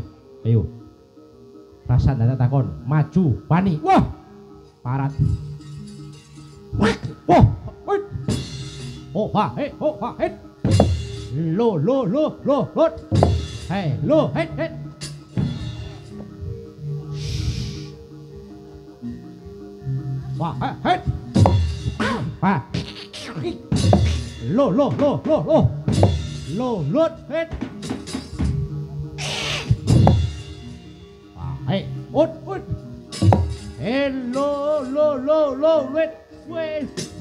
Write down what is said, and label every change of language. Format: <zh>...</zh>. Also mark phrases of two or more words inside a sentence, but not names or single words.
<jv>Ayo. Rasan data takon, maju, wani. Wah. Parat. Wah. Woi. Oh, ha, he. Lo. Hei, lo, he. Wah, he. Wah. Lo. Lo, he. Hey, ut.</jv> <en>Hello, wait. Wait.</en>